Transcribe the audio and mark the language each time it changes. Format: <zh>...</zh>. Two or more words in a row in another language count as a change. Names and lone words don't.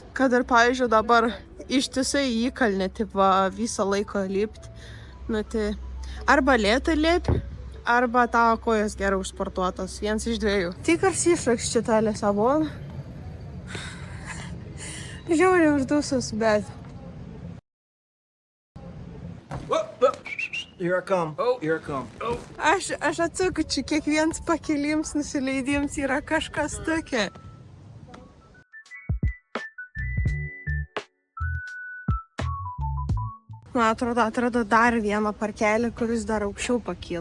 <lt>Kad ir pavyzdžiui dabar ištisai įkalnė, tipo visą laiką lipt, nu tai arba lėtai lip, arba tavo kojas gerai užsportuotos, vienas iš dviejų. Tikras iššūkis šitą Lisaboną. Žiauriai uždusus, bet...</lt> <en>Here I come. Oh, here I come. Oh.</en> <lt>Aš atsaku, čia kiekvienas pakelims, nusileidims yra kažkas tokia. Man atrodo dar vieną parkelį, kuris dar aukščiau pakyl.</lt>